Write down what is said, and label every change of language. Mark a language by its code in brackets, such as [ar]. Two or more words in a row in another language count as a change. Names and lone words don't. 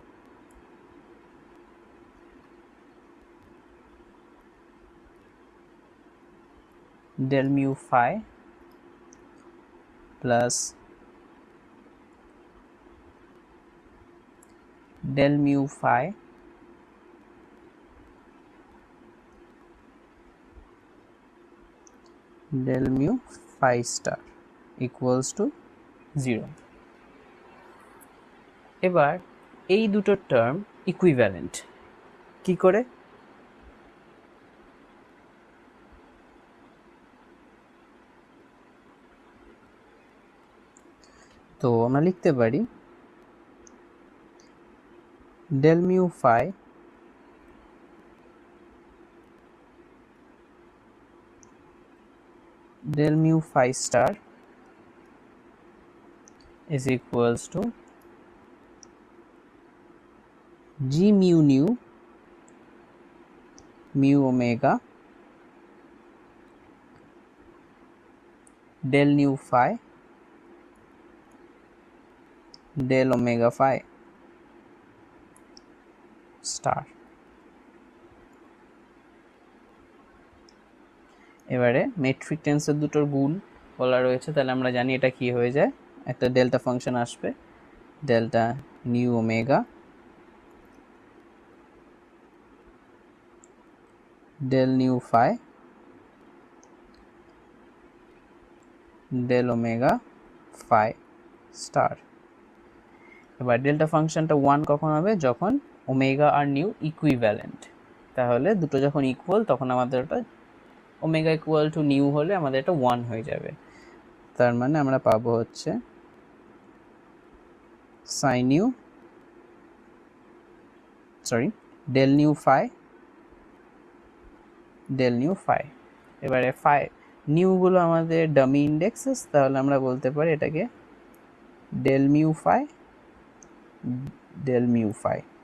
[en] del mu phi plus del mu phi del mu phi star equals to 0। [bn] এবার এই দুটো [en] term equivalent [bn] কি করে? তো আমরা লিখতে পারি [en] del mu phi del mu phi star is equals to g mu nu mu omega del nu phi del omega phi star। [bn] এবারে [en] metric tensor [bn] দুটোর গুণ বলা রয়েছে, তাহলে আমরা জানি এটা কি হয়ে যায়, একটা [en] delta function [bn] আসবে, [en] delta nu omega del nu phi del omega phi star। [bn] এবার [en] delta function [bn] 1 কখন হবে? যখন ওমেগা আর [en] nu equivalent. [bn] তাহলে দুটো যখন ইকুয়াল তখন আমাদের ওটা [en] omega equal to nu [bn] হলে আমাদের এটা 1 হয়ে যাবে। তার মানে আমরা পাবো হচ্ছে [en] sin u del nu phi [bn] del nu phi। এবারে phi নিউ গুলো আমাদের [en] dummy indexes, [bn] তাহলে আমরা বলতে পারি এটাকে [en] del mu phi del mu phi।